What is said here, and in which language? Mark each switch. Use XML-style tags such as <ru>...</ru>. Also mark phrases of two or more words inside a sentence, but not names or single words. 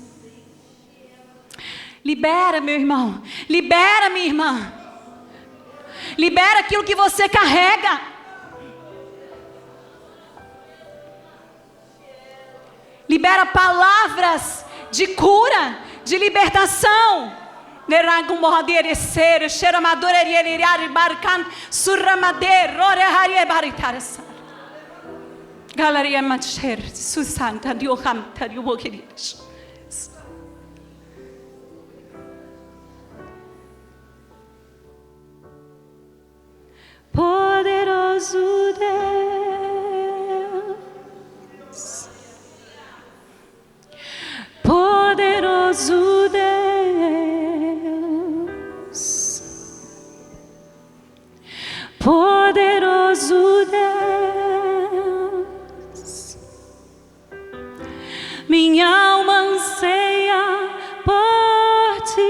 <pt>Libera, meu irmão. Libera, minha irmã. Libera aquilo que você carrega. Libera palavras de cura, de libertação. Nerangum mohadir ser sheramador eriar barcan surramader roreharie baritarasa. Galeria matcher susanta dioham tariwokirish. Poderoso Deus, poderoso Deus, poderoso Deus, minha alma anseia por</pt>